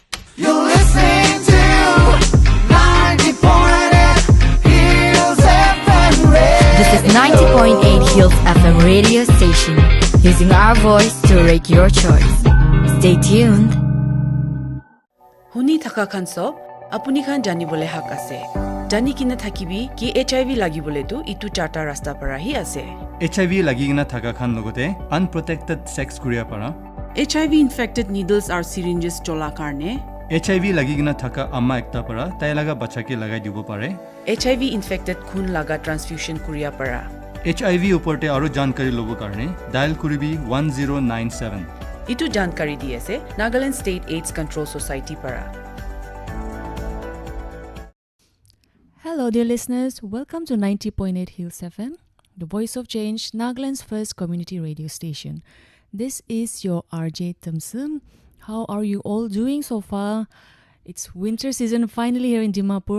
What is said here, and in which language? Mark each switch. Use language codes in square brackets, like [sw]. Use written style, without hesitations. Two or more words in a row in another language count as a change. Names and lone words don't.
[en] You're listening to 90.8 Hills FM Radio. This is 90.8 Hills FM radio station, using our voice to make your choice. Stay tuned. [nag] Huni thaka khanso apuni khan jani bole hak ase. Jani kina thakibi ki HIV lagi bole tu itu charta rasta para hi ase. HIV lagi gina thaka khan logote [en] unprotected sex [nag] kuria para. [en] HIV infected needles or syringes [nag] chola karne. HIV lagi gina thaka amma ekta para tai laga bacha ke lagai dibo pare. HIV infected khun laga transfusion kuria para. HIV uporte aro jankari lobo karne dial kuribi 1097. Itu jankari diase Nagaland State AIDS Control Society para. [en] Hello dear listeners, welcome to 90.8 Hills FM, the voice of change, Nagaland's first community radio station. This is your RJ Tamsum. How are you all doing so far? It's winter season finally here in Dimapur.